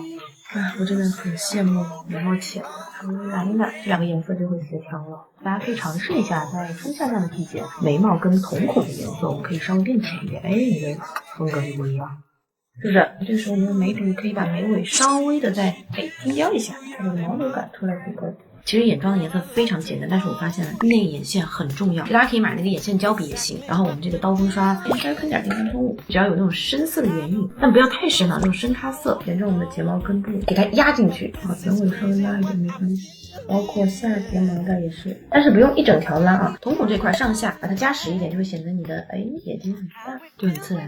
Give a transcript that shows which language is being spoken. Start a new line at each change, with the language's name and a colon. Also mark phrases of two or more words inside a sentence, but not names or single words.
Chinese: 哎，我真的很羨慕眉毛淺，稍微染一染，這兩個顏色就會協調了。大家可以嘗試一下，在春夏這樣的季節，眉毛跟瞳孔的顏色，我們可以稍微變淺一點，哎，你的風格就不一樣，是不是？這個時候你的眉筆可以把眉尾稍微的再低調一下，它這個毛流感出來這個其實眼妝的顏色非常簡单，但是我发现了内眼線很重要，大家可以买那个眼線膠筆也行。然后我們這個刀鋒刷稍微噴點定妝噴霧，只要有那種深色的眼影，但不要太深了，那種深咖色，沿着我們的睫毛根部給它壓進去。好，眼尾稍微拉一點沒關係。包括下睫毛的也是，但是不用一整條拉啊，瞳孔這塊上下把它加實一點，就會顯得你的眼睛很大，就很自然。